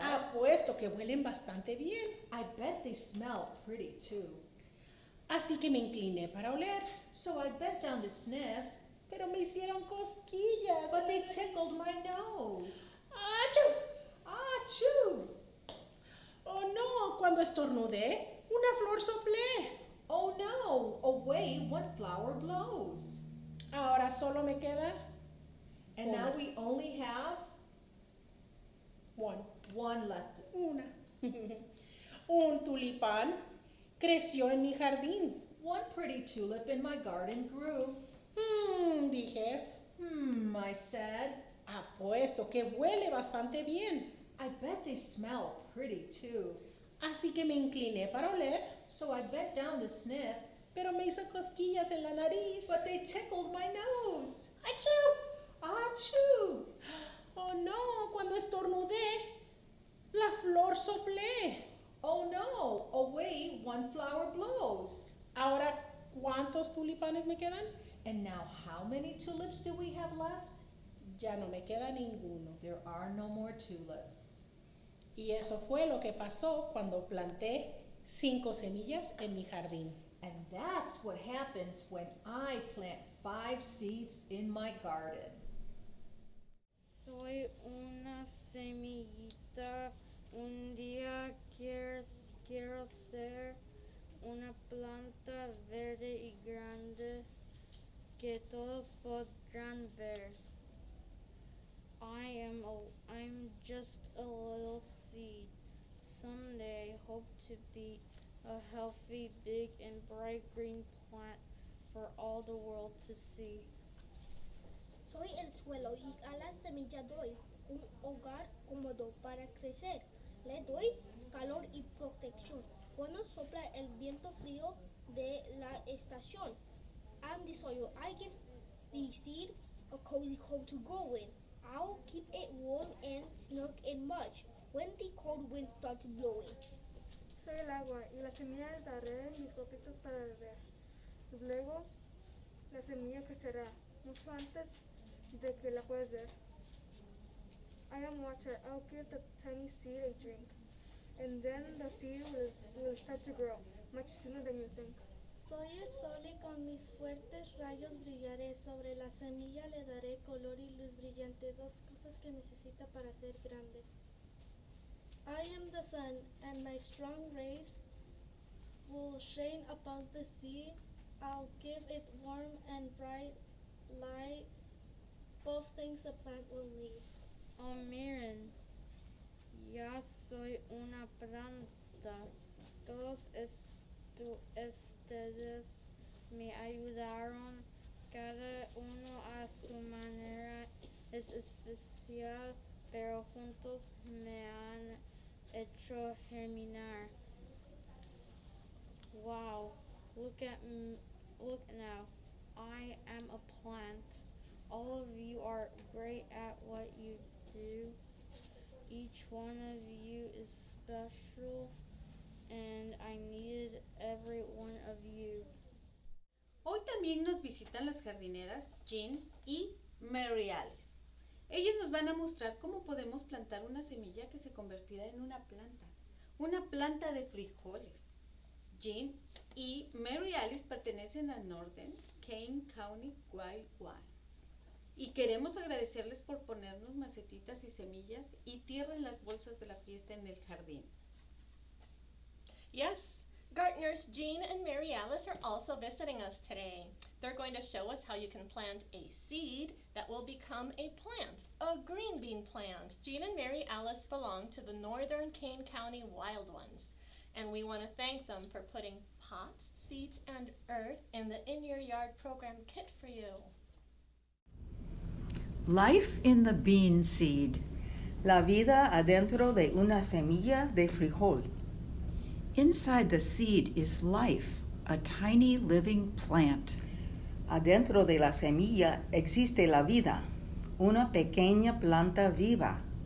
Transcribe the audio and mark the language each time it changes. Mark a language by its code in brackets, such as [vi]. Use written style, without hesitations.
[es] apuesto que huelen bastante bien. [en] I bet they smell pretty too. [es] Así que me incliné para oler, [en] So I bent down to sniff, [es] pero me hicieron cosquillas. [en] but [es] en [en] they [es] la nariz. [en] tickled my nose. [es] ¡Achú! [en] Achoo! [es] Oh no, cuando estornudé, una flor soplé. [en] Oh no! Away, one flower blows. [es] Ahora solo me queda [en] And now [es] Una. [en] we only have 1. 1 left. [es] Una. Un tulipán creció en mi jardín. [en] 1 pretty tulip in my garden grew. [es] Dije, [en] I said, [es] apuesto que huele bastante bien. [en] I bet they smell pretty too. [es] Así que me incliné para oler, [en] So I bent down to sniff, [es] pero me hizo cosquillas en la nariz. [en] but they tickled my nose. [es] ¡Achú! [en] Achoo! [es] Oh no, cuando estornudé, la flor soplé. [en] Oh no! Away, one flower blows. [es] Ahora, ¿cuántos tulipanes me quedan? [en] And now how many tulips do we have left? [es] Ya no me queda ninguno. [en] There are no more tulips. [es] Y eso fue lo que pasó cuando planté 5 semillas en mi jardín. [en] And that's what happens when I plant 5 seeds in my garden. [es] Soy una semillita, un día quiero ser una planta verde y grande. que todos podrán ver. [en] I'm just a little seed. Someday hope to be a healthy, big, and bright green plant for all the world to see. [es] Soy el suelo y a la semilla doy un hogar cómodo para crecer. Le doy calor y protección cuando sopla el viento frío de la estación. [en] I'm the soil. I give the seed a cozy home to grow in. I'll keep it warm and snug and much when the cold winds start blowing. [es] Soy el agua y la semilla daré mis gotitas para beber. Luego la semilla crecerá mucho antes de que la puedas ver. [en] I am water. I'll give the tiny seed a drink, and then the seed will start to grow much sooner than you think. [es] Soy el sol y con mis fuertes rayos brillaré. Sobre la semilla le daré color y luz brillante, dos cosas que necesita para ser grande. [en] I am the sun, and my strong rays will shine upon the seed. I'll give it warm and bright light, both things a plant will need. [es] Oh, miren, ya soy una planta. Todos ustedes me ayudaron, cada uno a su manera es especial, pero juntos me han hecho germinar. [en] Wow, look now, I am a plant. All of you are great at what you do. Each one of you is special, and I needed every one of you. [es] Hoy también nos visitan las jardineras Jean y Mary Alice. Ellas nos van a mostrar cómo podemos plantar una semilla que se convertirá en una planta de frijoles. Jean y Mary Alice pertenecen a Northern Kane County Wild Ones. Y queremos agradecerles por ponernos macetitas y semillas y tierra en las bolsas de la fiesta en el jardín. [en] Yes, gardeners Jean and Mary Alice are also visiting us today. They're going to show us how you can plant a seed that will become a plant, a green bean plant. Jean and Mary Alice belong to the Northern Kane County Wild Ones, and we want to thank them for putting pots, seeds, and earth in the In Your Yard program kit for you. Life in the bean seed. [es] La vida adentro de una semilla de frijol. [en] Inside the seed is life, a tiny living plant. [es] Adentro de la semilla existe la vida, una pequeña planta viva.